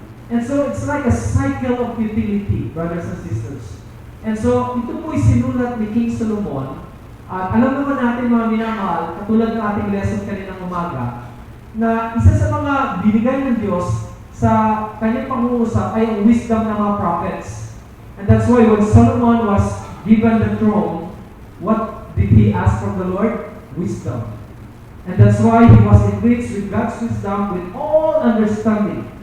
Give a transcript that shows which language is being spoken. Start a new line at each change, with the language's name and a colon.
English: And so, it's like a cycle of utility, brothers and sisters.
Filipino: And so, ito po sinulat ni King Solomon. At alam naman natin mga minamahal, katulad ng ating lesson kaninang umaga, na isa sa mga binigay ng Diyos sa kanyang pangungusap ay ang wisdom ng mga prophets.
English: And that's why when Solomon was given the throne, what did he ask from the Lord? Wisdom. And that's why he was enriched with God's wisdom with all understanding.